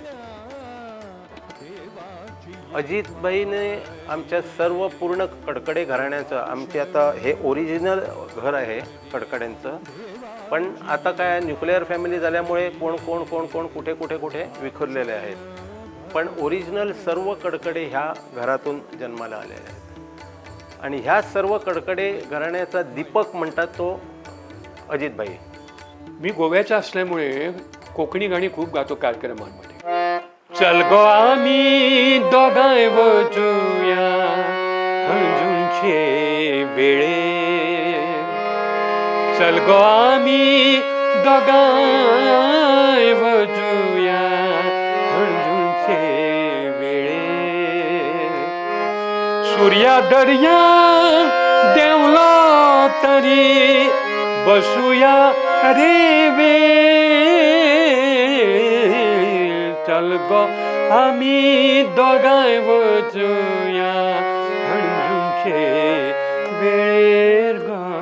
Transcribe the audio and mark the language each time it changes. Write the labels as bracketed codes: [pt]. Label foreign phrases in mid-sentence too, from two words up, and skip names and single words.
[mr] अजितभाईने आमच्या सर्व पूर्ण कडकडे घराण्याचं, आमचे आता हे ओरिजिनल घर आहे कडकड्यांचं, पण आता काय [en] nuclear family [mr] झाल्यामुळे कोण कुठे विखुरलेले आहेत. पण ओरिजिनल सर्व कडकडे ह्या घरातून जन्माला आलेले आहेत आणि ह्या सर्व कडकडे घराण्याचा दीपक म्हणतात तो अजितभाई. मी गोव्याचा असल्यामुळे कोकणी गाणी खूप गातो कार्यक्रमांमध्ये. [kok] चल गो आम्ही दोघांय वचूया हंजूंचे वेळे चल गो आम्ही दोघांय वजुया हंजूचे वेळे सूर्या दर्या देवला तरी बसूया रे वे चल गो आम्ही दोघांय वजुया हंजूचे वेळेर ग.